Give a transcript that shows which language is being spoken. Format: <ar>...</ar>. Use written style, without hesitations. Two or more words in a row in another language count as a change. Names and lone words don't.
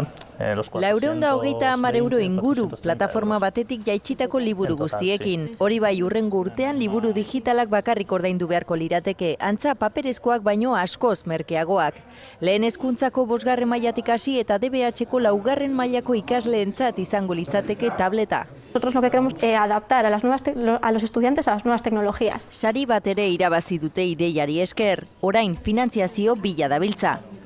<eu>430 euro inguru, plataforma batetik jaitsitako liburu guztiekin. Hori bai, hurrengo urtean liburu digitalak bakarrik ordaindu beharko lirateke, antza paperezkoak baino askoz merkeagoak. Lehen hezkuntzako 5. mailatik hasi eta DBH-ko 4. mailako ikasleentzat izango litzateke tableta.</eu> <es>Nosotros lo que queremos es adaptar a los estudiantes a las nuevas tecnologías.</es> <eu>Sari bat ere irabazi dute ideiari esker, orain finantziazio bila dabiltza.</eu>